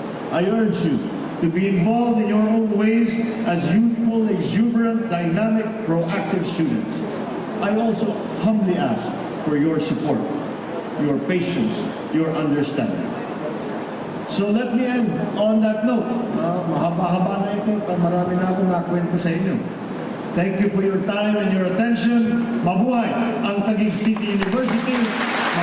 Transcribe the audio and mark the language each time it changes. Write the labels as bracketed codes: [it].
[en] I urge you to be involved in your own ways as youthful, exuberant, dynamic, proactive students. I also humbly ask for your support, your patience, your understanding. So let me end on that note. [tl] Mahaba-haba na ito at marami na akong nakwento sa inyo. [en] Thank you for your time and your attention. [tl] Mabuhay ang Taguig City University.